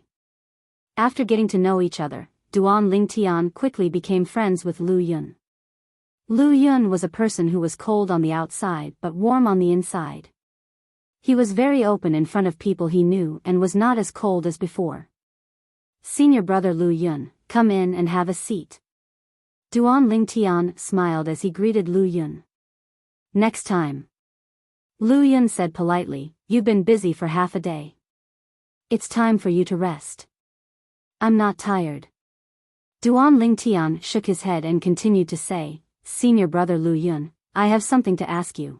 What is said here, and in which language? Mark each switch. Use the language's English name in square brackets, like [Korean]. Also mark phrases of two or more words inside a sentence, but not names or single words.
[English] After getting to know each other, Duan Lingtian quickly became friends with Lu Yun. Lu Yun was a person who was cold on the outside but warm on the inside. He was very open in front of people he knew and was not as cold as before. Senior brother Lu Yun, come in and have a seat. Duan Lingtian smiled as he greeted Lu Yun. Next time. Lu Yun said politely, you've been busy for half a day. It's time for you to rest. I'm not tired. Duan Lingtian shook his head and continued to say, Senior brother Lu Yun, I have something to ask you.